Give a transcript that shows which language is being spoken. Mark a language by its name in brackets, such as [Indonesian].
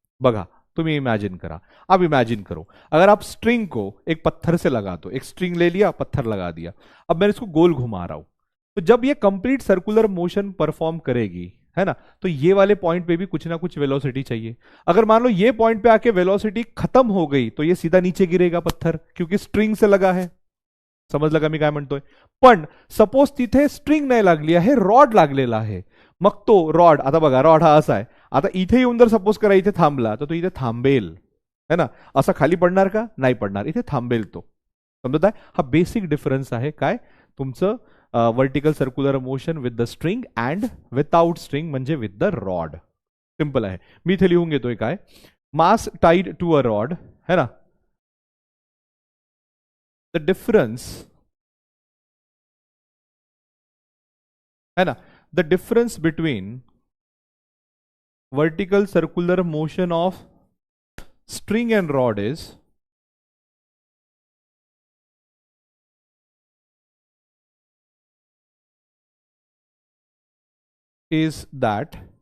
[Hindi] बघा, तुम्हें इमेजिन करा, अब इमेजिन करो अगर आप स्ट्रिंग को एक पत्थर से लगा दो, एक स्ट्रिंग ले लिया, पत्थर लगा दिया, अब मैं इसको गोल घुमा रहा हूं, तो जब ये कंप्लीट सर्कुलर मोशन परफॉर्म करेगी, है ना, तो ये वाले पॉइंट पे भी कुछ ना कुछ वेलोसिटी चाहिए। अगर मान लो ये पॉइंट पे आके वेलोसिटी खत्म हो गई तो ये सीधा नीचे गिरेगा पत्थर, क्योंकि स्ट्रिंग से लगा है। [Marathi] समजलं का मी काय म्हणतोय। पण सपोज तिथे स्ट्रिंग नाही लागली आहे, रॉड लागलेला आहे, मग तो रॉड, आता बघा रॉड हा असा आहे, आता इथे येऊन जर सपोज करा इथे थांबला तर तो इथे थांबेल, है ना, असा खाली पडणार का, नाही पडणार, इथे थांबेल तो। समजत आहे, हा बेसिक डिफरन्स आहे काय तुमचं vertical circular motion with the string and without string म्हणजे विथ द रॉड। सिंपल आहे, मी इथे लिहून घेतोय काय, मास टाइड टू अ रॉड, है ना, द डिफरेंस, [English] है ना, the difference between vertical circular motion of string and rod is that